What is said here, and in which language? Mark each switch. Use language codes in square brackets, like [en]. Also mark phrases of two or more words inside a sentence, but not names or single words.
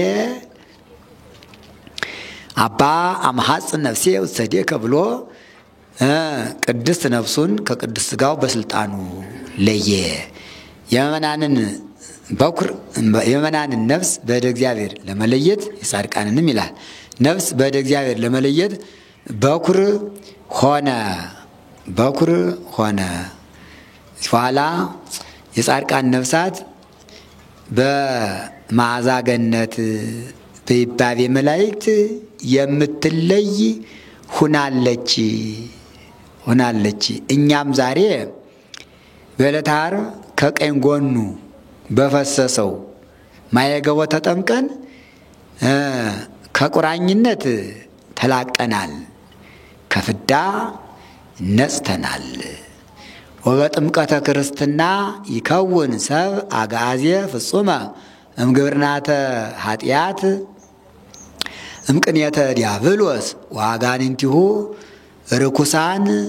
[am] አባ አምሐጽን ነፍሴ ውሰዴከ ብሎ ቅድስት ነፍሱን ከቅድስት ሥጋው በስልጣኑ ለየ። የመናንን በኩር የመናንን ነፍስ በእደ እግዚአብሔር ለመለየት የጻድቃንንም ይላል ነፍስ በእደ እግዚአብሔር ለመለየት በኩር ሆነ። ኋላ የጻድቃን ነፍሳት በመዓዛ ገነት በይባቤ መላእክት የምትለይ ሁናለች። እኛም ዛሬ በዕለተ ዓርብ ከቀኝ ጎኑ በፈሰሰው ማየገቦ ተጠምቀን ከቁራኝነት ተላቀናል፣ ከፍዳ ነጽተናል። [gez] ወበጥምቀተ ክርስትና ይከውን ሰብ አግዓዜ ፍጹመ እምግብርናተ ኃጢአት እምቅኔተ ዲያብሎስ ወአጋንንቲሁ ርኩሳን